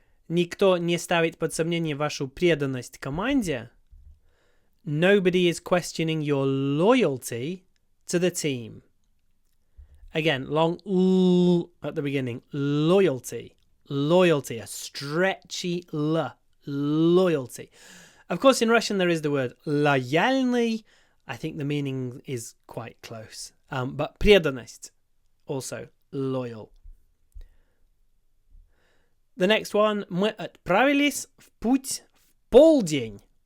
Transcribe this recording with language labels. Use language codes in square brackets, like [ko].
[ru] Никто не ставит под сомнение вашу преданность команде. [en] Nobody is questioning your loyalty to the team. Again, long l at the beginning. Loyalty. Loyalty. A stretchy l. Loyalty. Of course, in Russian there is the word лояльный. I think the meaning is quite close. But преданность, also loyal. The next one. [ru] Мы отправились в путь в полдень.